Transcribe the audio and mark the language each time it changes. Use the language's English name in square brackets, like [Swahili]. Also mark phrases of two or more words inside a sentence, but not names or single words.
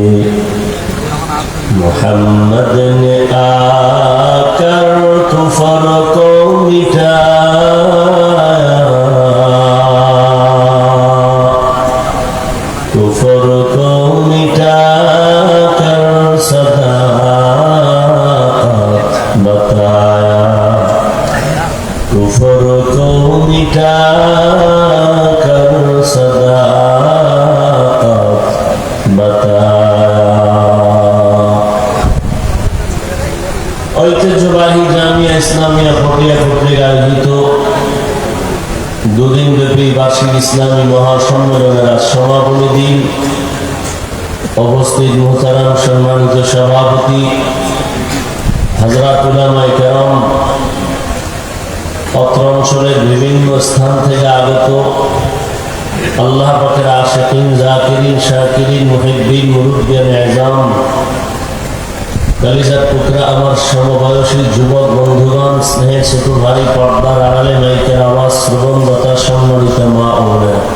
[Urdu] محمد نے آ کر کفر کو مٹایا کفر کو مٹا کر صداقت بتایا کفر کو مٹا کر صداقت بتایا [Bangla] ঐতিহ্যবাহী জামিয়া ইসলামিয়া ফটিয়া কর্তৃক আয়োজিত দুদিন ব্যাপী বার্ষিক ইসলামী মহাসম্মেলনের আজ সমাপনী দিন। উপস্থিত মুহতারাম সম্মানিত সভাপতি হযরত উলামায়ে কেরাম, অত্র অঞ্চলের বিভিন্ন স্থান থেকে আগত আল্লাহ পাকের আশিকিন, জাকিরিন, শাকিরিন, মুহিব্বিন, মুরব্বিয়ান আযম, কলিজার টুকরা আমার সমবয়সী যুবক বন্ধুগণ, স্নেহের ছোট ভারী পর্দার আড়ালে মাইকের আওয়াজ শ্রবণদাতা সম্মানিত মা ও বোনেরা,